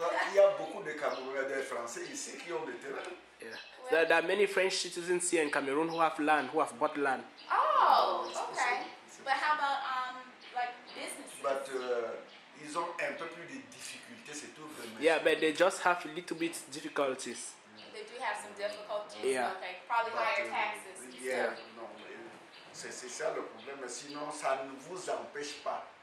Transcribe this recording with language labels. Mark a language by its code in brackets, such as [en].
[fr] Il y a beaucoup de Camerounais, des Français ici qui ont des terrains. [en] Yeah. There are many French citizens here in Cameroon who have land, who have bought land. Oh, okay. But how about like businesses? [fr] But ils ont un peu plus de difficultés, c'est tout. [en] Yeah, but they just have a little bit difficulties. They do have some difficulties. Yeah. Okay. Probably higher taxes. Yeah, no, [fr] c'est ça le problème. Sinon, ça ne vous empêche pas.